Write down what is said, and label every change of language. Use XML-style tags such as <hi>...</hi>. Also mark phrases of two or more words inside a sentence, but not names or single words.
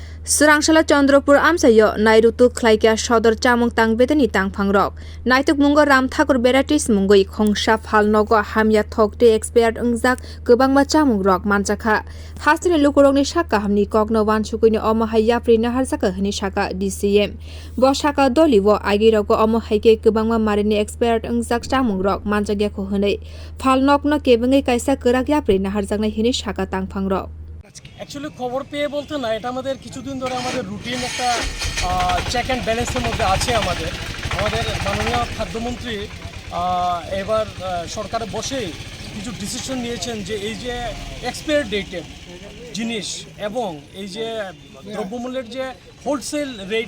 <trp>swrang Chandropur amchaio nairutu khlaikya sadar chamung tang bedekni tangphang rok naikulmungo thakur varieties mungwi khongsa Phal nogo hamya thokte expired wngjak kwbangma chamung rok manjak hastini lukurokni saka hamni kokno wansukuini amchaio yapri naharjaka hini saka DCM bo saka doliwo agiroko amchaio kwbangma marini expired wngjak chamung rok manjagyako hini Phal nokno kebengi kaisa kwrak yapri naharjaknai hini saka tangphang rok</trp> <bn>অ্যাকচুয়ালি খবর পেয়ে বলতে না, এটা আমাদের কিছুদিন ধরে আমাদের রুটিন একটা</bn> <en>check and balance</en> <bn>মধ্যে আছে। আমাদের মাননীয় খাদ্যমন্ত্রী এবার সরকারে বসে কিছু ডিসিশন নিয়েছেন যে এই যে</bn> <en>expire date</en> <bn>জিনিস এবং এই যে দ্রব্যমূল্যের যে</bn> <en>wholesale rate</en>